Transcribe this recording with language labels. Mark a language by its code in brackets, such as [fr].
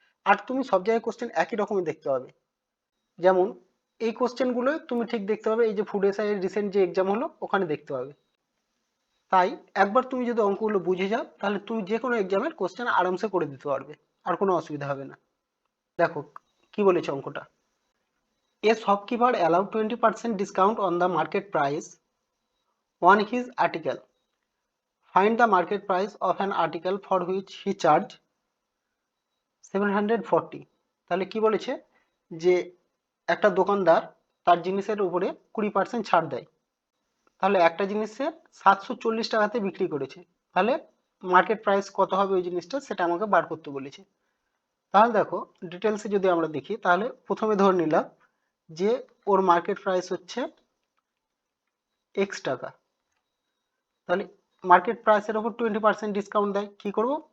[bn] আর তুমি সব জায়গায় কোশ্চেন একই রকমই দেখতে পাবে। যেমন এই কোশ্চেনগুলো তুমি ঠিক দেখতে পাবে এই যে ফুড এসআই এর রিসেন্ট যে এক্সাম হলো ওখানে দেখতে পাবে। তাই একবার তুমি যদি অঙ্কগুলো বুঝে যাও তাহলে তুমি যে কোনো এক্সামের কোশ্চেন আরামসে করে দিতে পারবে, আর কোনো অসুবিধা হবে না। দেখো কি বলেছে অঙ্কটা। [en] A shopkeeper allowed 20% discount on the market price on his article. Find the market price of an article for which he charged 740. [bn] তাহলে কি বলেছে যে একটা দোকানদার তার জিনিসের উপরে 20% ছাড় দেয়, তাহলে একটা জিনিসে 740 টাকাতে বিক্রি করেছে, তাহলে মার্কেট প্রাইস কত হবে ওই জিনিসটা সেটা আমাকে বার করতে বলেছে। তাহলে দেখো, ডিটেলসে যদি আমরা দেখি তাহলে প্রথমে ধরে নিলাম যে ওর মার্কেট প্রাইস হচ্ছে এক্স টাকা, তাহলে মার্কেট প্রাইসের ওপর 20% ডিসকাউন্ট দেয়, কি করব?